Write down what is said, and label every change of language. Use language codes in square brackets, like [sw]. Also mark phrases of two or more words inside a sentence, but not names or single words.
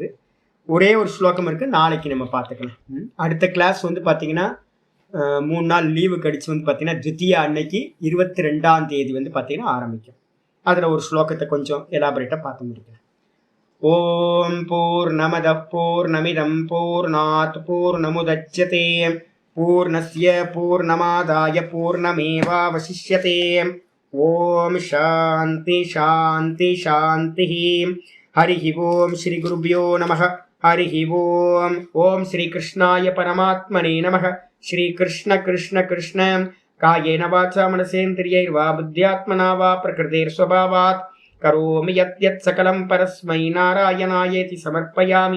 [ta] ஒரே ஒரு ஸ்லோகம் இருக்கு, நாளைக்கு நம்ம பார்த்துக்கலாம். அடுத்த கிளாஸ் வந்து பார்த்தீங்கன்னா 3 நாள் லீவு கழிச்சு வந்து பார்த்தீங்கன்னா தித்தியா அன்னைக்கு 22ஆம் தேதி வந்து பார்த்தீங்கன்னா ஆரம்பிக்கும். அதில் ஒரு ஸ்லோகத்தை கொஞ்சம் எலாபரேட்டாக பார்த்து முடிக்கலாம். [sa] ओम् पूर्णमद पूर्णमिदम् पूर्णात् पूर्णमुदच्यते पूर्णस्य पूर्णमादाय पूर्णमेवावशिष्यते. ओम् शान्ति शान्ति शान्ति. हरिः ओम् श्री गुरुभ्यो नमः। हरिः ओम्. ओम् श्री कृष्णाय परमात्मने नमः. श्री कृष्ण कृष्ण कृष्ण कायेन वाचा मनसेन्द्रियैर्वा बुद्ध्यात्मना वा प्रकृतेर् स्वभावात् करोमि यत् सकलम् परस्मै नारायणायेति समर्पयामि.